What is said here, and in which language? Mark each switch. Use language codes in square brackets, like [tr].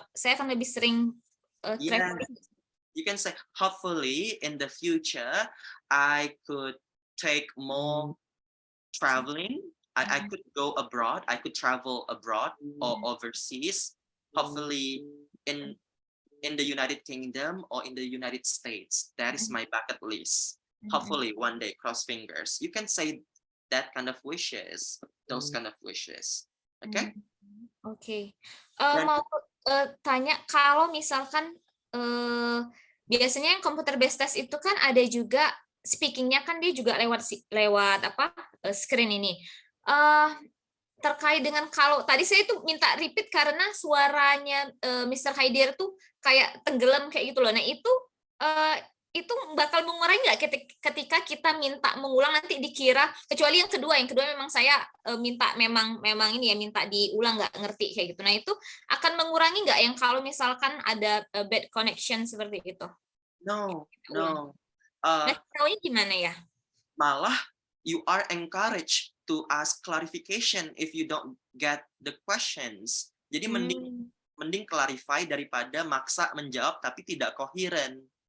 [id] Saya akan lebih sering traveling. [en] You can say, hopefully in the future, I could take more traveling. I could go abroad. I could travel abroad or overseas. Hopefully in the United Kingdom or in the United States. That is my bucket list. Hopefully one day, cross fingers. You can say that kind of wishes, those kind of wishes. Okay? [id] Oke. Mau tanya, kalau misalkan biasanya yang computer based test itu kan ada juga speakingnya, kan dia juga lewat apa screen ini. Terkait dengan kalau tadi saya tuh minta repeat karena suaranya Mr. Haidir tuh kayak tenggelam kayak gitu loh. Nah itu bakal mengurangi nggak ketika kita minta mengulang, nanti dikira, kecuali yang kedua memang saya minta memang ini ya, minta diulang, nggak ngerti kayak gitu. Nah itu akan mengurangi nggak yang kalau misalkan ada [en] bad connection [id] seperti itu? [en] No. [id] Nah, taunya gimana ya? [en] Malah you are encouraged to ask clarification if you don't get the questions. [id] Jadi mending clarify daripada maksa menjawab tapi tidak koheren.